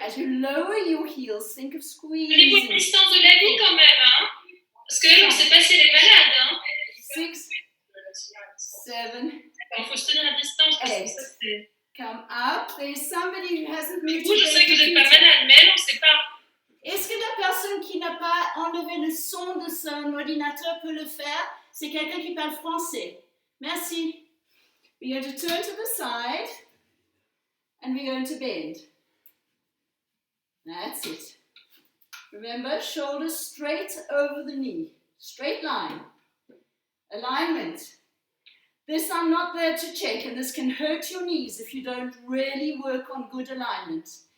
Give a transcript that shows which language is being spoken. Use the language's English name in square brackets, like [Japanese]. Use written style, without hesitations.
[English] As you lower your heels, think of squeezing. [French] Prenez votre distance de la vie quand même, hein? Parce que là, on sait pas si elle est malade, hein? [English] 6, 7, [French] Il faut se tenir à distance parce que ça c'est... [English] Come up. There's somebody who hasn't moved. [French] Vous, je sais que vous n'êtes pas malade, mais elle, on ne sait pas. Est-ce que la personne qui n'a pas enlevé le son de son ordinateur peut le faire? C'est quelqu'un qui parle français. Merci. [English] We're going to turn to the side and we're going to bend. That's it. Remember, shoulders straight over the knee. Straight line. Alignment. This I'm not there to check, and this can hurt your knees if you don't really work on good alignment.